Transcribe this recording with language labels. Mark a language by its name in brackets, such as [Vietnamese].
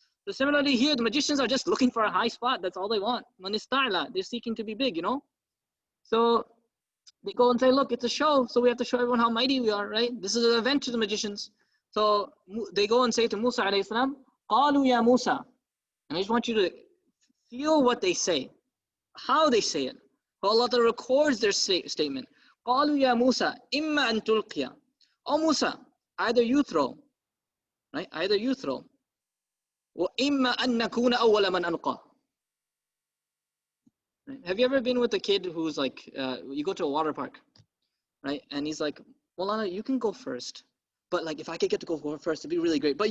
[English] So similarly here, the magicians are just looking for a high spot. That's all they want. Manista'la, they're seeking to be big, So they go and say, look, it's a show. So we have to show everyone how mighty we are, right? This is an event to the magicians. So they go and say to Musa alayhi salam, [Arabic] قَالُوا يَا [English] Musa. And I just want you to feel what they say, how they say it. So Allah records their statement. [Arabic] قَالُوا يَا Musa, إِمَّا أَن تُلْقِيَ. [English] Oh Musa, either you throw, right? Either you throw. [Arabic] وَإِمَّا أَن نَكُونَ أَوَّلَ مَنْ أَلْقَى. [English] Have you ever been with a kid who's like, you go to a water park, right? And he's like, Maulana, you can go first. But like, if I could get to go first, it'd be really great.